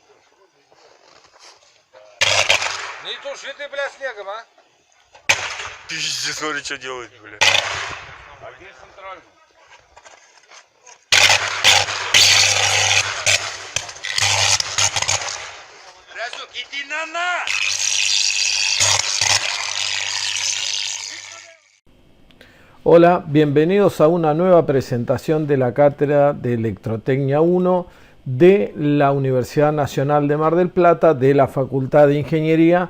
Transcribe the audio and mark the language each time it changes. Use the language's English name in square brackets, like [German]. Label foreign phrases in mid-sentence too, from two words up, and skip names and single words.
[Russian] Не туши ты, блядь, снегом, а? Пиздец, смотри, что делает, бля. А где центральный? Разок, иди на! [Spanish] Hola, bienvenidos a una nueva presentación de la Cátedra de Electrotecnia 1 de la Universidad Nacional de Mar del Plata, de la Facultad de Ingeniería.